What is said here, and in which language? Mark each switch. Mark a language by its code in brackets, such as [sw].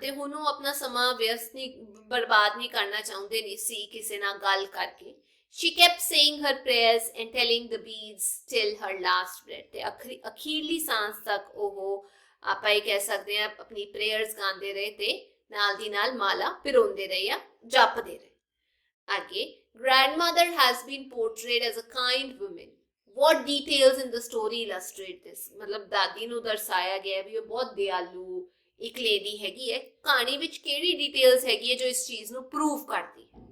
[pa] ਤੇ ਹੁਣ ਉਹ ਆਪਣਾ ਸਮਾਂ ਵਿਅਸਤ ਨਹੀਂ, ਬਰਬਾਦ ਨਹੀਂ ਕਰਨਾ ਚਾਹੁੰਦੇ ਨਹੀਂ ਸੀ ਕਿਸੇ ਨਾਲ ਗੱਲ ਕਰਕੇ। [en] She kept saying her prayers and telling the beads till her last breath। [pa] ਤੇ ਅਖੀਰਲੀ ਸਾਂਸ ਤੱਕ ਉਹ ਆਪਾਂ ਇਹ ਕਹਿ ਸਕਦੇ ਹਾਂ ਆਪਣੀ ਪ੍ਰੇਅਰਸ ਗਾਉਂਦੇ ਰਹੇ ਤੇ ਨਾਲ ਦੀ ਨਾਲ ਮਾਲਾ ਪਿਰੋਂਦੇ ਰਹੇ ਜਾਂ ਜਪਦੇ ਰਹੇ। [en] ਅੱਗੇ, grandmother has been portrayed as a kind woman। What details in the story illustrate this? [pa] ਮਤਲਬ ਦਾਦੀ ਨੂੰ ਦਰਸਾਇਆ ਗਿਆ ਵੀ ਉਹ ਬਹੁਤ ਦਿਆਲੂ ਇੱਕ ਲੇਡੀ ਹੈਗੀ ਹੈ। ਕਹਾਣੀ ਵਿੱਚ ਕਿਹੜੀ ਡਿਟੇਲਸ ਹੈਗੀ ਹੈ ਜੋ ਇਸ ਚੀਜ਼ ਨੂੰ ਪ੍ਰੂਵ ਕਰਦੀ ਹੈ?